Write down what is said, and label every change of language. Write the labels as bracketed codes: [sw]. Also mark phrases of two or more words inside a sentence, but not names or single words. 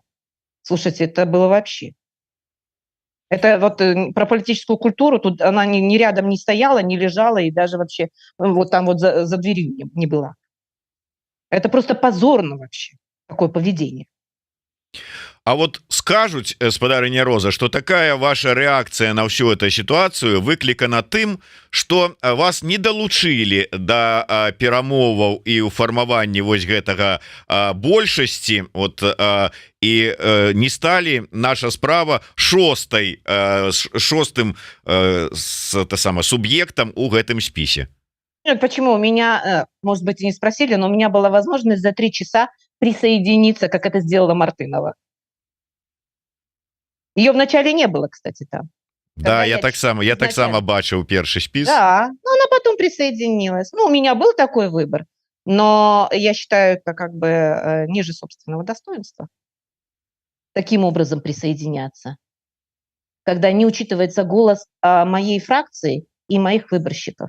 [ru] Слушайте, это было вообще... Это вот про политическую культуру, тут она ни рядом не стояла, не лежала и даже вообще вот там вот за дверью не была. Это просто позорно вообще, такое поведение. [be] А вот скажуць, спадарыня Роза, [ru] что такая ваша реакция на всю эту ситуацию [be] выклікана тым, что вас не долучили до перамоваў і ў фармаванні вось гэтага большасці, [ru] вот и не стали [be] наша справа шостым субъектом у гэтым спісе. [ru] Почему? У меня, может быть, и не спросили, но у меня была возможность за 3 часа присоединиться, как это сделала Мартынова. Ее вначале не было, кстати, там. [be] Да, я так само бачыў першы спіс. [ru] Да, но она потом присоединилась. Ну, у меня был такой выбор, но я считаю, это как бы ниже собственного достоинства. Таким образом присоединяться, когда не учитывается голос моей фракции и моих выборщиков.